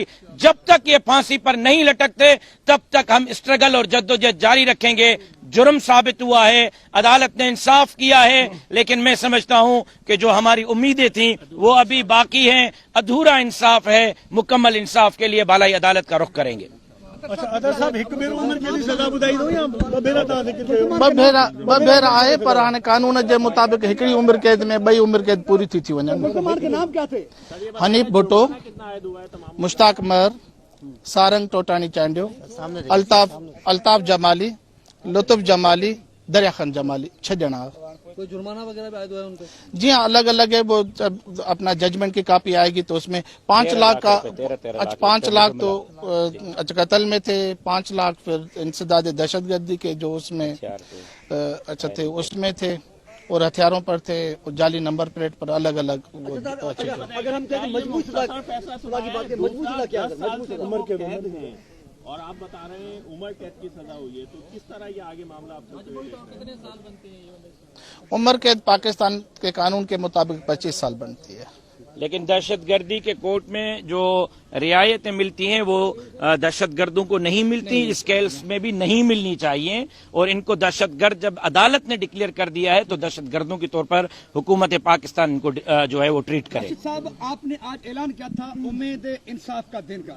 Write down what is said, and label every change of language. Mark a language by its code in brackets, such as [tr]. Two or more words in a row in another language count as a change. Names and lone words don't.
[ur] جب تک یہ پھانسی پر نہیں لٹکتے تب تک ہم اسٹرگل اور جدوجہد جاری رکھیں گے. جرم ثابت ہوا ہے، عدالت نے انصاف کیا ہے، لیکن میں سمجھتا ہوں کہ جو ہماری امیدیں تھی وہ ابھی باقی ہیں. ادھورا انصاف ہے، مکمل انصاف کے لیے بالائی عدالت کا رخ کریں گے. [sd] अच्छा अदर साहब हिक भेरो उम्र के लिए सजा ॿुधाई दो या ॿ भेरा आहे, पर हाणे कानून जे मुताबिक़ हिकिड़ी उम्र कैद में 2 उम्र कैद पूरी थी वञनि। [ur] مسلمان کے نام کیا تھے? حنیف بھٹو، مشتاق مر، سارنگ ٹوٹانی چانڈیو، الطاف جمالی، لطف جمالی، دریا خان جمالی، 6 جنا. کوئی جرمانہ وغیرہ بھی عائد ہوا ہے ان پہ? جی ہاں، الگ الگ ہے. وہ اپنا ججمنٹ کی کاپی آئے گی تو اس میں 5 لاکھ کا، اچھا 5 لاکھ تو اچھا قتل میں تھے، 5 لاکھ پھر انسداد دہشت گردی کے جو اس میں اچھا تھے اس میں تھے، اور ہتھیاروں پر تھے، اور جعلی [en] number plate [ur] پر الگ الگ. اگر ہم کہیں مضبوط سزا کی بات کریں، مضبوط سزا کیا ہے? مضبوط عمر کے اور آپ بتا رہے ہیں عمر قید کی سزا ہوئی ہے، تو کس طرح یہ آگے معاملہ آپ کتنے سال بنتے ہیں? عمر قید پاکستان کے قانون کے مطابق 25 سال بنتی ہے. لیکن دہشت گردی کے کورٹ میں جو رعایتیں ملتی ہیں وہ دہشت گردوں کو نہیں ملتی، اس کیس میں بھی نہیں ملنی چاہیے، اور ان کو دہشت گرد جب عدالت نے ڈکلیئر کر دیا ہے تو دہشت گردوں کے طور پر حکومت پاکستان ان کو جو ہے وہ ٹریٹ کرے۔ راشد صاحب، آپ نے آج اعلان کیا تھا امید انصاف کا دن کا،